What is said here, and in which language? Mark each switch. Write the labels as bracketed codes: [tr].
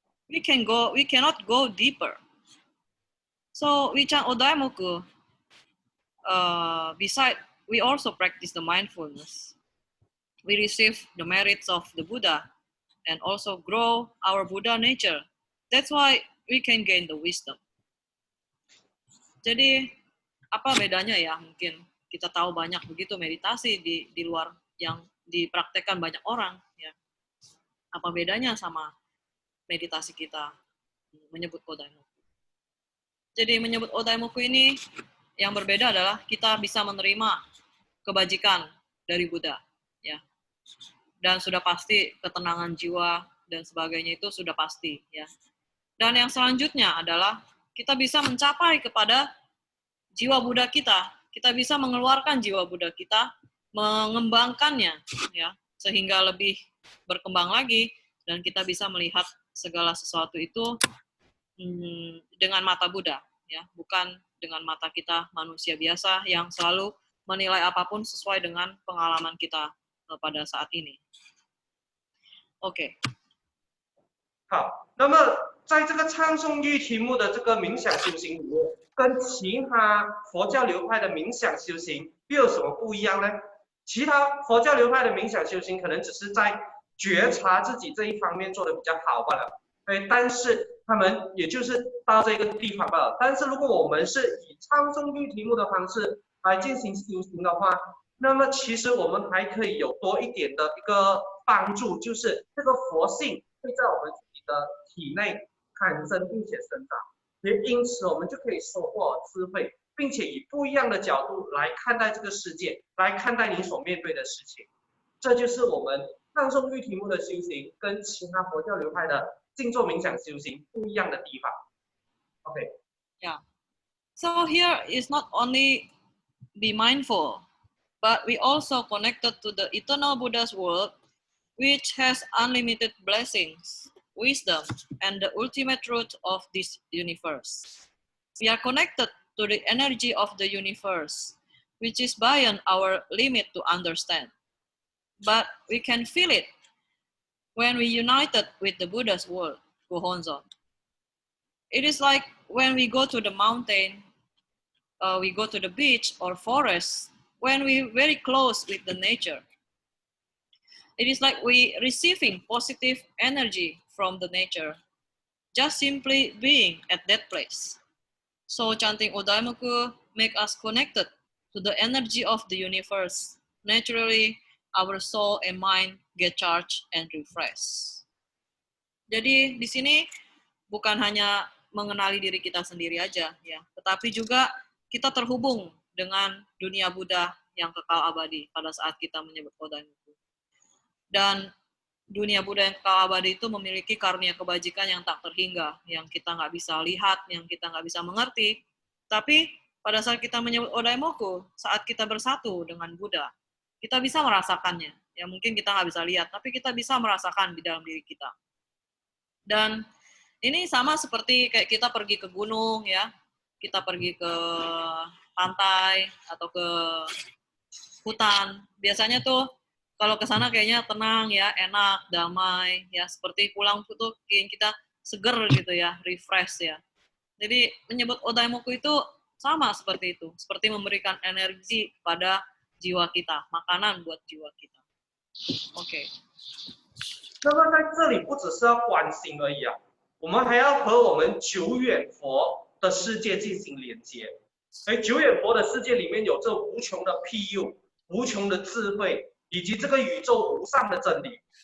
[en] We cannot go deeper. So we chant Odaimoku. Besides, we also practice the mindfulness. We receive the merits of the Buddha and also grow our Buddha nature. That's why we can gain the wisdom. [id] Jadi apa bedanya ya? Mungkin kita tahu banyak begitu meditasi di luar yang dipraktekkan banyak orang. Ya. Apa bedanya sama meditasi kita menyebut Odaimoku? Jadi menyebut Odaimoku ini yang berbeda adalah kita bisa menerima kebajikan dari Buddha. Ya. Dan sudah pasti ketenangan jiwa dan sebagainya itu sudah pasti. Ya. Dan yang selanjutnya adalah kita bisa mencapai kepada jiwa Buddha kita. Kita bisa mengeluarkan jiwa Buddha kita, mengembangkannya, ya, sehingga lebih berkembang lagi, dan kita bisa melihat segala sesuatu itu dengan mata Buddha, ya, bukan dengan mata kita manusia biasa yang selalu menilai apapun sesuai dengan pengalaman kita pada saat ini. OK。 [zh] 好，那么在这个唱诵玉题目的这个冥想修行里面，跟其他佛教流派的冥想修行又有什么不一样呢？其他佛教流派的冥想修行可能只是在觉察自己这一方面做的比较好罢了，但是他们也就是到这个地方罢了。但是如果我们是以唱诵玉题目的方式来进行修行的话，那么其实我们还可以有多一点的一个帮助，就是这个佛性会在我们自己的体内产生并且生长，也因此我们就可以收获智慧，并且以不一样的角度来看待这个世界，来看待你所面对的事情。这就是我们唱诵玉题目的修行跟其他佛教流派的静坐冥想修行不一样的地方。 OK。 Yeah. [en] So here is not only be mindful, but we also connected to the eternal Buddha's world, which has unlimited blessings, wisdom, and the ultimate truth of this universe. We are connected to the energy of the universe, which is beyond our limit to understand. But we can feel it when we united with the Buddha's word, Gohonzon. It is like when we go to the mountain, we go to the beach or forest, when we very close with the nature. It is like we receiving positive energy from the nature, just simply being at that place. So chanting Odaimoku make us connected to the energy of the universe. Naturally, our soul and mind get charged and refreshed. [id] Jadi di sini bukan hanya mengenali diri kita sendiri aja, ya, tetapi juga kita terhubung dengan dunia Buddha yang kekal abadi pada saat kita menyebut Odaimoku. Dan dunia Buddha yang kekal abadi itu memiliki karunia kebajikan yang tak terhingga, yang kita nggak bisa lihat, yang kita nggak bisa mengerti. Tapi pada saat kita menyebut Odaimoku, saat kita bersatu dengan Buddha, kita bisa merasakannya. Ya mungkin kita nggak bisa lihat, tapi kita bisa merasakan di dalam diri kita. Dan ini sama seperti kayak kita pergi ke gunung, ya, kita pergi ke pantai atau ke hutan. Biasanya tuh kalau ke sana kayaknya tenang ya, enak, damai ya, seperti pulang tuh kita seger gitu ya, refresh ya. Jadi menyebut Odaimoku itu sama seperti itu, seperti memberikan energi pada jiwa kita, makanan buat jiwa kita. Oke. [zh] 那么在这里不只是要观心而已啊，我们还要和我们久远佛的世界进行连接。久远佛的世界里面有着无穷的庇佑、无穷的智慧，以及这个宇宙无上的真理。